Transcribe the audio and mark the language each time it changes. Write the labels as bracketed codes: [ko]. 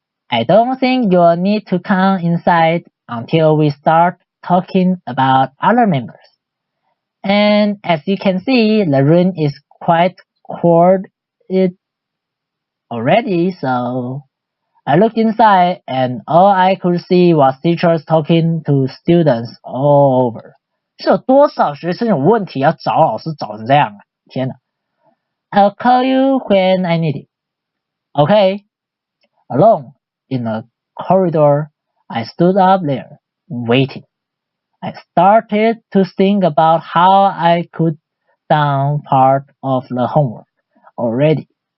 [en] I don't think you'll need to come inside until we start talking about other members. And as you can see, the room is quite crowded already, so I looked inside and all I could see was teachers talking to students all over. [zh] 是有多少学生有问题要找老师找成这样啊？天哪 [en] ！I'll call you when I need it. Okay. Alone in the corridor, I stood up there, waiting. I started to think about how I could done part of the homework already.